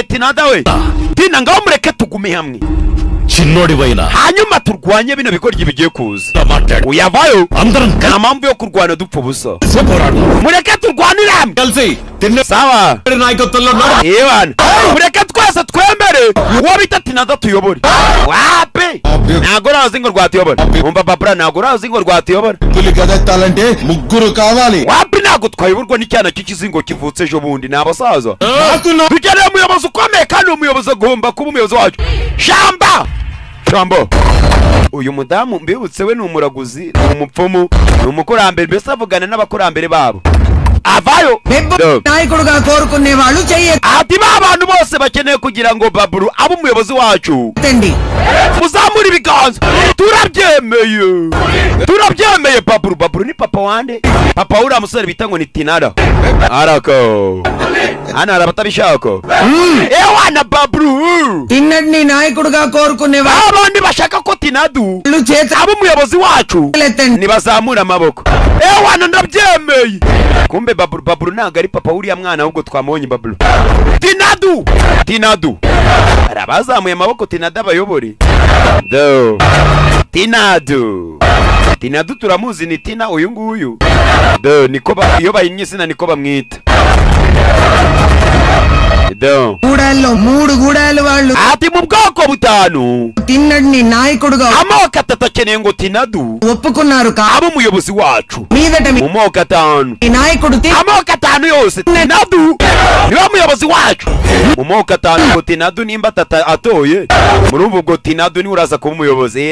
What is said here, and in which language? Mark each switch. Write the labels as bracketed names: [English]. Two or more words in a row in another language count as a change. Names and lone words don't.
[Kinyarwanda] tinada we tina ngaho mureke tugume hamwe hanyuma turwanye bino bigoryi bigiye kuza uyavayo nta mpamvu yo kurwana dupfa ubusa mureke turwanire hamwe sawa ibana mureke twese twemere uwo bita tinada tuyobore wape ntabwo urazi ngo rwatuyobora umva babura ntabwo urazi ngo rwatuyobora [Telugu] ముగ్గురు కావాలి [Kinyarwanda] wapi ntabwo twayoborwa n'icyana cy'ikizingo kivutse ejo bundi ni abasaza dukeneye umuyobozi ukomeye kandi umuyobozi agomba kuba umuyobozi wacu shamba uyu mudamu mbibutse we ni umuraguzi ni umupfumu ni umukurambere mbese avugana n'abakurambere babo avayo [Telugu] నాయకుడుగా కోరుకునే వాళ్ళు చెయ్యొద్దు [Kinyarwanda] ati ba bantu bose bakeneye kugira ngo baburu abe umuyobozi wacu muzamura ibiganza turabyemeye baburu ni papa wande papa uriya musore bita ngo ni tinara arako hano hari abatabishaka ewana baburu [Telugu] తిన్నడిని నాయకుడుగా కోరుకునే [Kinyarwanda] abandi bashaka ko tinadu abe umuyobozi wacu nibazamura amaboko ewana ndabyemeye yemeye kumbe baburu ntabwo ari papa wuriya mwana ahubwo twamubonye baburu. Tinadu hari abazamuye amaboko Tinadu abayobore. Tinadu turamuzi ni Tina uyu nguyu. Niko iyo bayinnye izina niko bamwita. [Telugu] మూడు గూడాలు వాళ్ళు [Kinyarwanda] ati mu bwoko butanu [Telugu] తిన్నడిని నాయకుడుగా [Kinyarwanda] amoko atatu akeneye ngo Tinadu [Telugu] ఒప్పుకున్నారు [Kinyarwanda] aba umuyobozi wacu [Telugu] మీదట [Kinyarwanda] mu moko atanu [Telugu] నాయకుడు [Kinyarwanda] amoko atanu yose Tinadu niwe muyobozi wacu mu moko atanu ngo Tinadu nimba atoye murumva ubwo Tinadu niwe uraza kuba umuyobozi.